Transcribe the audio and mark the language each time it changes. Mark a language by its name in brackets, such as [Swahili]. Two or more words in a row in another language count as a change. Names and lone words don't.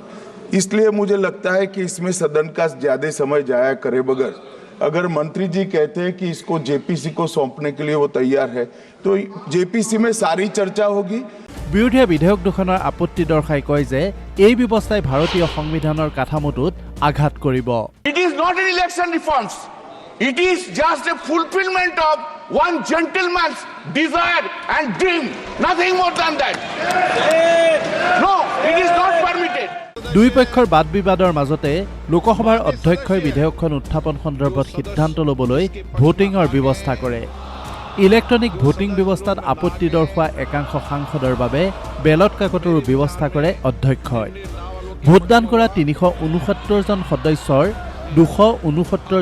[Hindi] इसलिए मुझे लगता है कि इसमें सदन का ज्यादा समय जाया करे बगैर अगर मंत्री जी कहते हैं कि इसको जेपीसी को सौंपने के लिए वो तैयार है तो जेपीसी में सारी चर्चा होगी। [Assamese] বিৰোধীয়ে বিধেয়ক দুখনৰ আপত্তি দৰ্শাই কয় যে এই ব্যৱস্থাই ভাৰতীয় সংবিধানৰ কাঠামোটোত আঘাত কৰিব [English] It is not an election reforms. It is just a fulfillment of one gentleman's desire and dream. Nothing more than that. No, it is not permitted. [Assamese] দুই পক্ষৰ বাদ বিবাদৰ মাজতে লোকসভাৰ অধ্যক্ষই বিধেয়কখন উত্থাপন সন্দৰ্ভত সিদ্ধান্ত ল'বলৈ ভোটিঙৰ ব্যৱস্থা কৰে ইলেক্ট্ৰনিক ভোটিং ব্যৱস্থাত আপত্তি দৰ্শোৱা একাংশ সাংসদৰ বাবে বেলট কাকতৰো ব্যৱস্থা কৰে অধ্যক্ষই ভোটদান কৰা ৩৬৯ জন সদস্যৰ ২৬৯